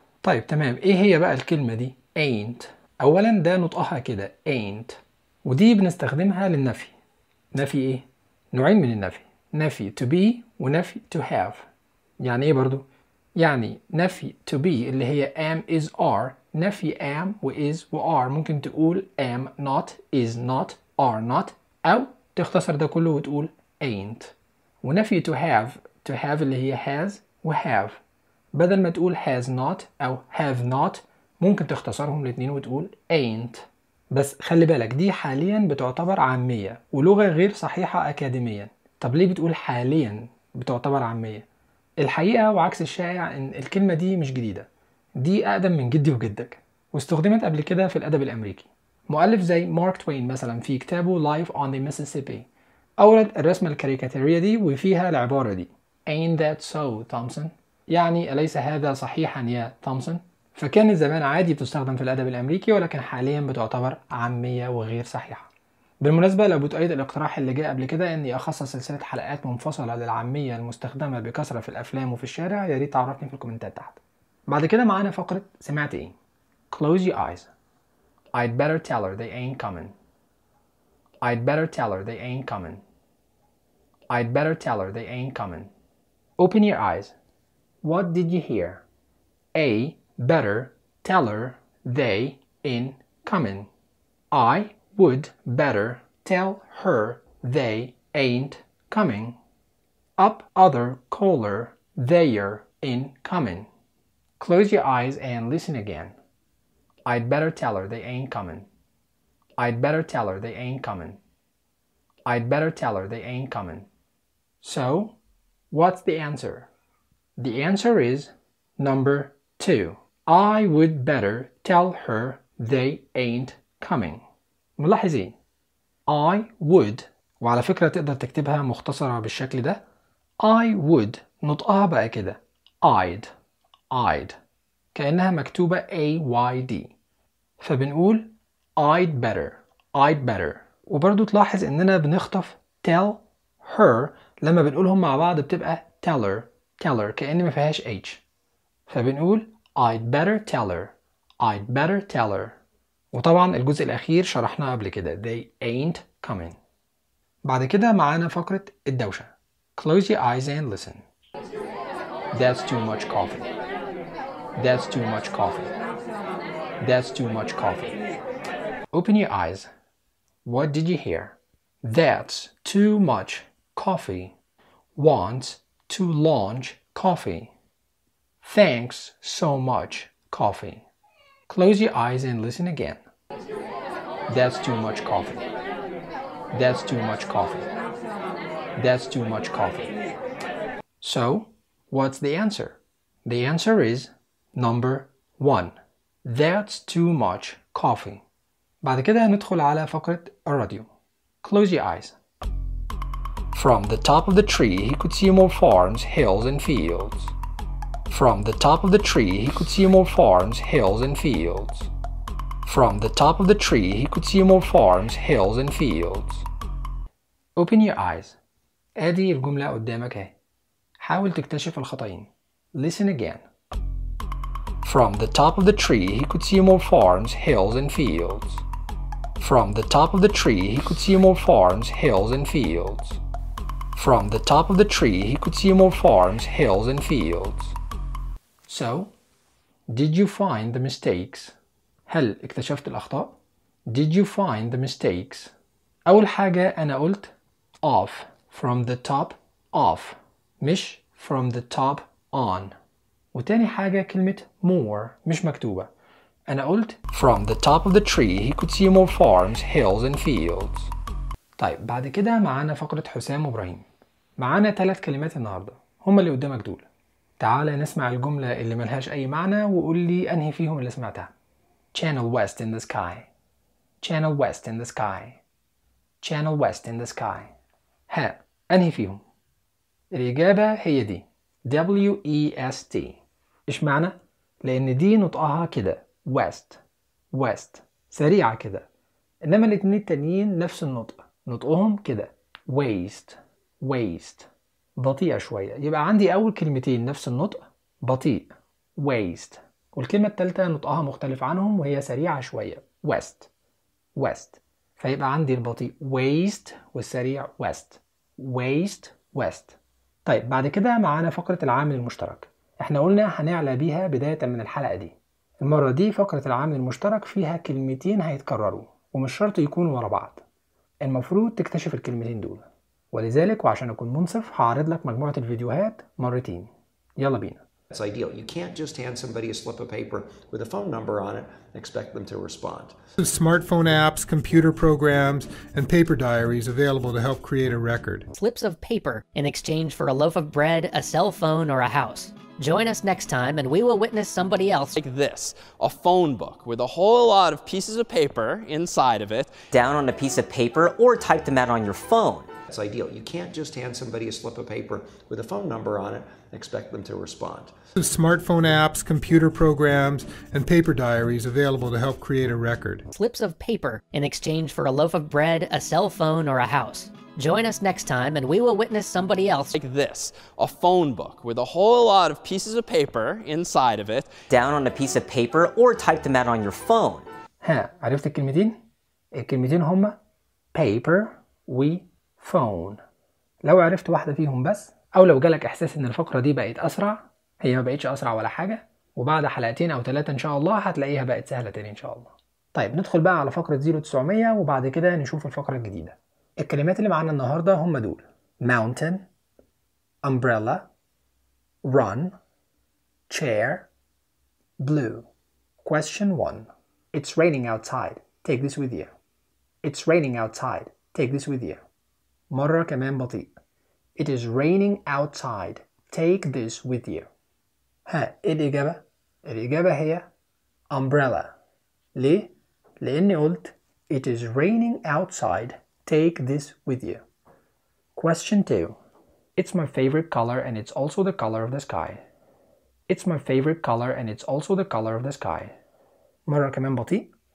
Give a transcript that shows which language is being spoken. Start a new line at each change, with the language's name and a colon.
Arabic: طيب تمام، إيه هي بقى الكلمة دي Ain't؟ أولا ده نطقها كده Ain't، ودي بنستخدمها للنفي. نفي إيه؟ نوعين من النفي، نفي to be ونفي to have. يعني ايه برضو؟ يعني نفي to be اللي هي am is are، نفي am و is و are. ممكن تقول am not is not are not، او تختصر ده كله وتقول ain't. ونفي to have، to have اللي هي has و have. بدل ما تقول has not او have not ممكن تختصرهم الاثنين وتقول ain't. بس خلي بالك دي حاليا بتعتبر عامية ولغة غير صحيحة اكاديميا. طب ليه بتقول حاليا بتعتبر عامية؟ الحقيقة وعكس الشائع ان الكلمة دي مش جديدة، دي اقدم من جدي وجدك، واستخدمت قبل كده في الادب الامريكي. مؤلف زي مارك توين مثلا في كتابه Life on the Mississippi اورد الرسمة الكاريكاتيرية دي وفيها العبارة دي
English: Ain't that so, Thompson؟
Arabic: يعني اليس هذا صحيحا يا تومسون؟ فكان الزمان عادي بتستخدم في الادب الامريكي، ولكن حاليا بتعتبر عامية وغير صحيحة. بالمناسبة لو بتؤيد الاقتراح اللي جاء قبل كده اني اخصص سلسلة حلقات منفصلة للعامية المستخدمة بكثرة في الافلام وفي الشارع، ياريت تعرفني في الكومنتات تحت. بعد كده معانا فقرة سمعت ايه.
English: Close your eyes. I'd better tell her they ain't coming. I'd better tell her they ain't coming. I'd better tell her they ain't coming. Open your eyes. What did you hear? A. Better tell her they ain't coming. I would better tell her they ain't coming. Up other caller they're in coming. Close your eyes and listen again. I'd better tell her they ain't coming. I'd better tell her they ain't coming. I'd better tell her they ain't coming. So, what's the answer? The answer is number two. I would better tell her they ain't coming.
Arabic: ملاحظين I would، وعلى فكرة تقدر تكتبها مختصرة بالشكل ده I would، نطقها بقى كده I'd I'd، كأنها مكتوبة A-Y-D، فبنقول
English: I'd better I'd better.
Arabic: وبرضو تلاحظ اننا بنخطف tell her، لما بنقولهم مع بعض بتبقى tell her tell her كأن ما فيهاش H، فبنقول
English: I'd better tell her
Arabic: I'd better tell her. وطبعا الجزء الأخير شرحناه قبل كده
English: They ain't coming.
Arabic: بعد كده معانا فقرة الدوشة.
English: Close your eyes and listen. That's too much coffee. That's too much coffee. That's too much coffee. Open your eyes. What did you hear? That's too much coffee. Wants to launch coffee. Thanks so much coffee. Close your eyes and listen again. That's too much coffee. That's too much coffee. That's too much coffee. So, what's the answer? The answer is number one. That's too much coffee.
Arabic: بعد كده ندخل على فقرة الراديو.
English: Close your eyes. From the top of the tree, he could see more farms, hills, and fields. From the top of the tree, he could see more farms, hills, and fields. From the top of the tree, he could see more farms, hills, and fields. Open your eyes.
Arabic: ادي الجملة قدامك اهي. حاول تكتشف الخطأين.
English: Listen again. From the top of the tree, he could see more farms, hills, and fields. From the top of the tree, he could see more farms, hills, and fields. From the top of the tree, he could see more farms, hills, and fields. So, did you find the mistakes?
Arabic: هل اكتشفت الأخطاء؟
English: Did you find the mistakes؟
Arabic: أول حاجة أنا قلت
English: off from the top off، مش from the top on.
Arabic: وتاني حاجة كلمة more مش مكتوبة. أنا قلت
English: from the top of the tree he could see more farms, hills and fields.
Arabic: طيب بعد كده معانا فقرة حسام وابراهيم. معانا ثلاث كلمات النهاردة، هما اللي قدامك دول. تعال نسمع الجملة اللي ملهاش أي معنى وقول لي أنهي فيهم اللي سمعتها.
English: Channel west in the sky. Channel west in the sky. Channel west in the sky.
Arabic: ها أنهي فيهم؟ الإجابة هي دي.
English: W-E-S-T.
Arabic: إيش معنى؟ لأن دي نطقها كده west. West. سريعة كده. إنما الاتنين التانيين نفس النطق. نطقهم كده west. West. بطيء شوية. يبقى عندي أول كلمتين نفس النطق بطيء waste، والكلمة التالتة نطقها مختلف عنهم وهي سريعة شوية west west. فيبقى عندي البطيء waste والسريع west waste west. طيب بعد كده معانا فقرة العامل المشترك. احنا قلنا هنعلى بيها بداية من الحلقة دي. المرة دي فقرة العامل المشترك فيها كلمتين هيتكرروا ومش شرط يكونوا ورا بعض. المفروض تكتشف الكلمتين دول، ولذلك وعشان أكون منصف هعرض لك مجموعة الفيديوهات مرتين. يلا بينا.
English: It's ideal. You can't just hand somebody a slip of paper with a phone number on it and expect them to respond. Smartphone apps, computer programs, and paper diaries available to help create a record. Slips of paper in exchange for a loaf of bread, a cell phone, or a house. Join us next time and we will witness somebody else. Like this, a phone book with a whole lot of pieces of paper inside of it. Down on a piece of paper or type them out on your phone. It's ideal. You can't just hand somebody a slip of paper with a phone number on it and expect them to respond. Smartphone apps, computer programs, and paper diaries available to help create a record. Slips of paper in exchange for a loaf of bread, a cell phone, or a house. Join us next time and we will witness somebody else. Like this, a phone book with a whole lot of pieces of paper inside of it. Down on a piece of paper or type them out on your phone.
Arabic: ها عرفت الكلمتين؟ الكلمتين هما paper و phone. لو عرفت واحدة فيهم بس، أو لو جالك إحساس إن الفقرة دي بقت أسرع، هي ما بقتش أسرع ولا حاجة، وبعد حلقتين أو ثلاثة إن شاء الله هتلاقيها بقت سهلة تاني إن شاء الله. طيب ندخل بقى على فقرة 0900 وبعد كده نشوف الفقرة الجديدة. الكلمات اللي معانا النهاردة هم دول: mountain, umbrella, run, chair, blue.
English: Question 1. It's raining outside. Take this with you. It's raining outside. Take this with you.
Arabic: مرة كمان بطيء.
English: It is raining outside. Take this with you.
Arabic: ها الإجابة؟ الإجابة هي umbrella. ليه؟ لأني قلت
English: It is raining outside. Take this with you. Question 2. It's my favorite color and it's also the color of the sky. It's my favorite color and it's also the color of the sky.
Arabic: مرة كمان بطيء.